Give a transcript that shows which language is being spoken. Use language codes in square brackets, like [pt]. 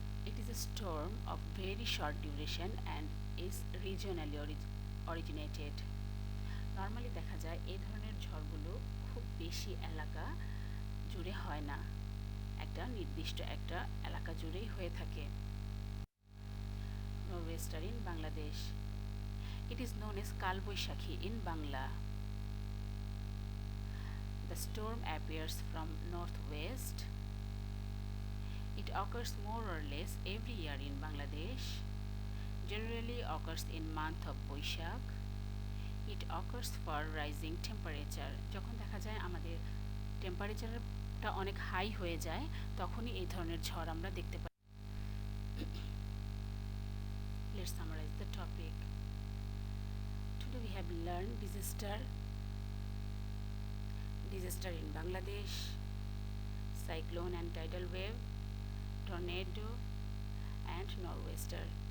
[en] It is a storm of very short duration and is regionally originated. [bn] Normally দেখা যায় এই ধরনের ঝড়গুলো খুব বেশি এলাকা জুড়ে হয় না, একটা নির্দিষ্ট একটা এলাকা জুড়েই হয়ে থাকে। [en] Nor'wester in Bangladesh. It is known as Kalboishakhi in Bangla. The storm appears from northwest. It occurs more or less every year in Bangladesh. Generally occurs in month of Boishakh. It occurs for rising temperature. [bn] যখন দেখা যায় আমাদের টেম্পারেচারটা অনেক high হয়ে যায় তখনই এই ধরনের ঝড় আমরা দেখতে পাই। [en] Let's summarize the topic. Today we have learned disaster in Bangladesh, cyclone and tidal wave, tornado and nor'wester.